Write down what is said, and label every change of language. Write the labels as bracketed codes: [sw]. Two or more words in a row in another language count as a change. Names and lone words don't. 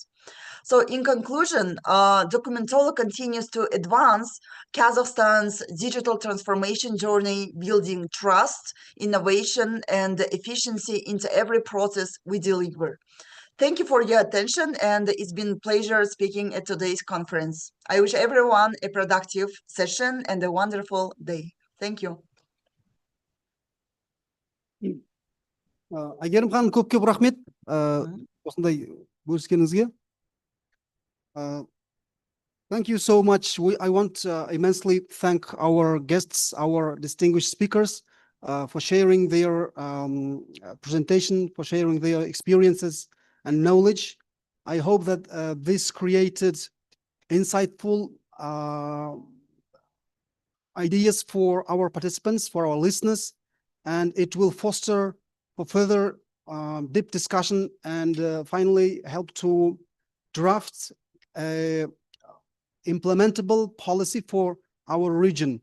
[en] So in conclusion, Documentolo continues to advance Kazakhstan's digital transformation journey, building trust, innovation, and efficiency into every process we deliver. Thank you for your attention, and it's been a pleasure speaking at today's conference. I wish everyone a productive session and a wonderful day. Thank you. [kk] Әйгерім ханым, көп рахмет осындай бөліскеніңізге. [en] Thank you so much. I want to immensely thank our guests, our distinguished speakers, for sharing their presentation, for sharing their experiences and knowledge. I hope that this created insightful ideas for our participants, for our listeners, and it will foster for further deep discussion and finally help to draft a implementable policy for our region.